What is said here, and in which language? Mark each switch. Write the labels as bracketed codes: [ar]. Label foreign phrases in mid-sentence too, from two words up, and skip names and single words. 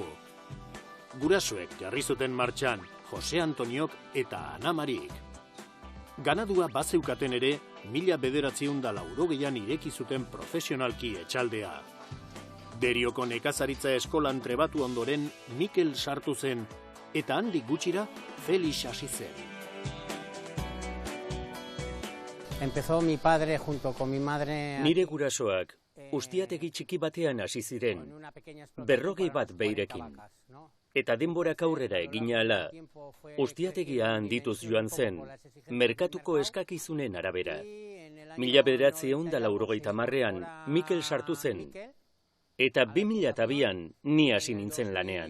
[eu] Gurasoek jarri zuten martxan Jose Antoniok eta Ana Marik. Ganadua bazeukaten ere, 1980an ireki zuten profesionalki etxaldea. Derioko nekazaritza eskolan trebatu ondoren Mikel sartu zen, eta handik gutxira Felix hasi zen. [es] Empezó mi padre junto con mi madre. [eu] Nire gurasoak ustiategi txiki batean hasi ziren, 40 bat beirekin. Eta denborak aurrera egin ahala, ustiategia handituz joan zen, merkatuko eskakizunen arabera. 1980an Mikel sartu zen, eta 2002an ni hasi nintzen lanean.